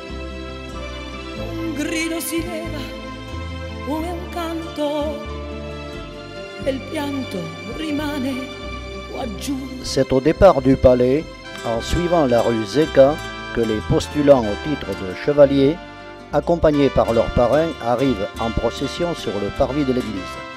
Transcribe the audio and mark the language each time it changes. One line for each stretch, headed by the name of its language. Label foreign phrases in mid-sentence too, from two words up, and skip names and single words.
Italian: un grido si leva, o è un canto, e il pianto rimane quaggiù.
French: C'est au départ du palais, en suivant la rue Zecca, que les postulants au titre de chevalier, accompagnés par leurs parrains, arrivent en procession sur le parvis de l'église.